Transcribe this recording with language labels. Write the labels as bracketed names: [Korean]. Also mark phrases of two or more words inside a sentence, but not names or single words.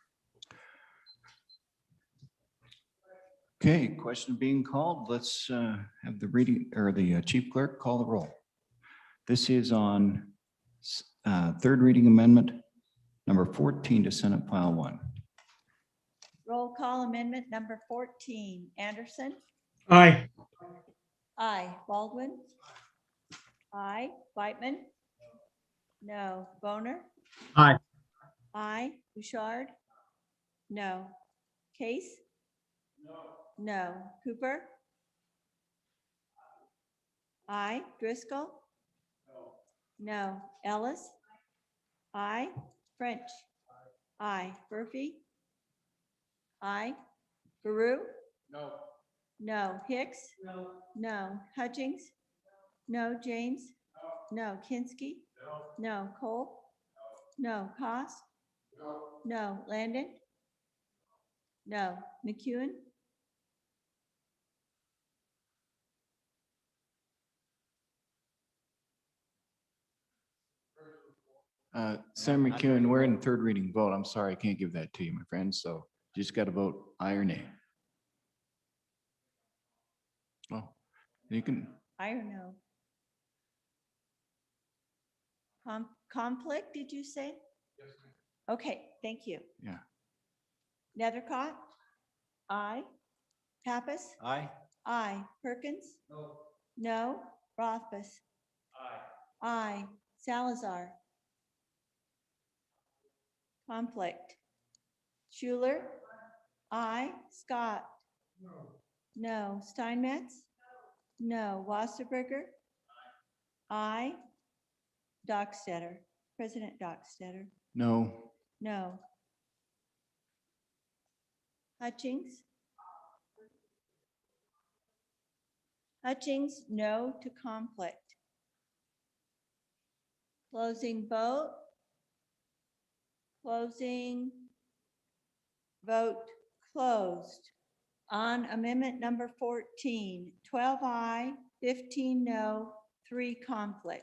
[English] Okay, question being called. Let's have the reading or the chief clerk call the roll. This is on third reading amendment number 14 to Senate File 1. Roll call amendment number 14. Anderson? Aye. Aye. Baldwin? Aye. Whitman? No. Boner? Aye. Aye. Bouchard? No. Case? No. Cooper? Aye. Driscoll? No. Ellis? Aye. French? Aye. Murphy? Aye. Baru? No. No. Hicks? No. Hutchings? No. James? No. Kinsky? No. Cole? No. Cost? No. Landon? No. McEwen? Senator McEwen, we're in third reading vote. I'm sorry, I can't give that to you, my friend. So you just got to vote aye or nay. Oh, you can. I don't know. Conflict, did you say? Yes, ma'am. Okay, thank you. Yeah. Nethercott? Aye. Pappas? Aye. Aye. Perkins? No. No. Rothbus? Aye. Aye. Salazar? Conflict. Schuler? Aye. Scott? No. Steinmetz? No. Wasserberger? Aye. Dockstetter? President Dockstetter? No. No. Hutchings? Hutchings, no to conflict. Closing vote. Closing. Vote closed. On amendment number 14, 12 aye, 15 no, 3 conflict.